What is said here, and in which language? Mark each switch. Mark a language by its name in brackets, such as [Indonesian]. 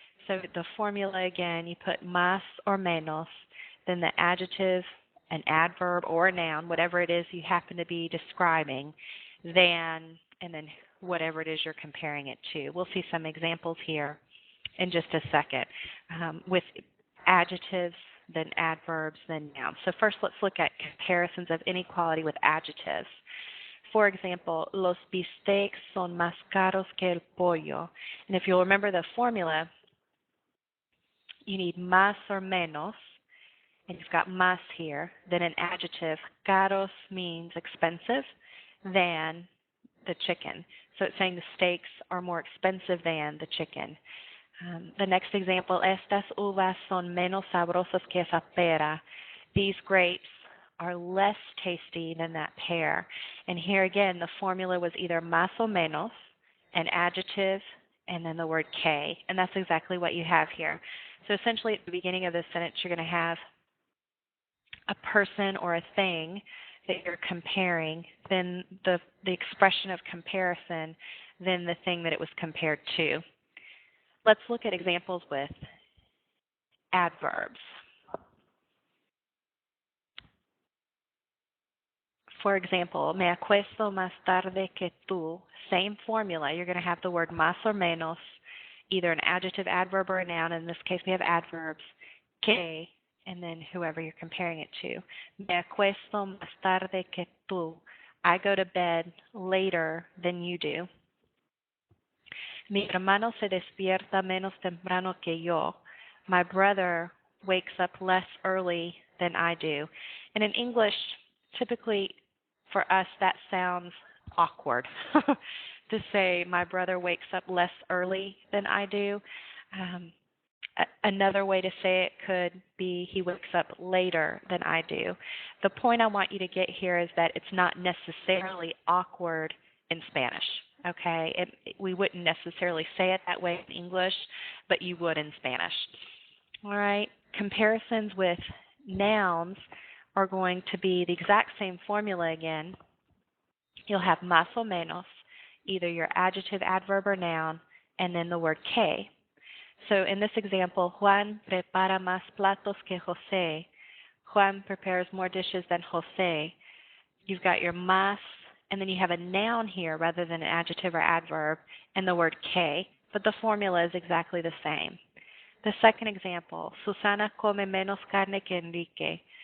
[English] So the formula again, you put más or menos, then the adjective, an adverb, or a noun, whatever it is you happen to be describing, and then whatever it is you're comparing it to. We'll see some examples here in just a second with adjectives, then adverbs, then nouns. So first let's look at comparisons of inequality with adjectives. For example, [Spanish] los bistecs son más caros que el pollo. [English] And if you'll remember the formula, you need más or menos, and you've got más here. Then an adjective, caros means expensive than the chicken. So it's saying the steaks are more expensive than the chicken. The next example, [Spanish] estas uvas son menos sabrosas que esa pera. [English] These grapes are less tasty than that pear. And here again, the formula was either más o menos, an adjective, and then the word que, and that's exactly what you have here. So essentially at the beginning of this sentence, you're going to have a person or a thing that you're comparing, then the expression of comparison, then the thing that it was compared to. Let's look at examples with adverbs. For example, [Spanish] me acuesto más tarde que tú. [English] Same formula. You're going to have the word más or menos, either an adjective, adverb, or a noun. In this case, we have adverbs. Que, and then whoever you're comparing it to. [Spanish] Me acuesto más tarde que tú. [English] I go to bed later than you do. [Spanish] Mi hermano se despierta menos temprano que yo. [English] My brother wakes up less early than I do. And in English, typically for us that sounds awkward to say my brother wakes up less early than I do. Another way to say it could be he wakes up later than I do. The point I want you to get here is that it's not necessarily awkward in Spanish. Okay, we wouldn't necessarily say it that way in English, but you would in Spanish. All right, comparisons with nouns are going to be the exact same formula again. You'll have más o menos, either your adjective, adverb, or noun, and then the word que. So in this example, [Spanish] Juan prepara más platos que José. [English] Juan prepares more dishes than José. You've got your más, and then you have a noun here rather than an adjective or adverb, and the word que, but the formula is exactly the same. The second example, [Spanish] Susana come menos carne que Enrique.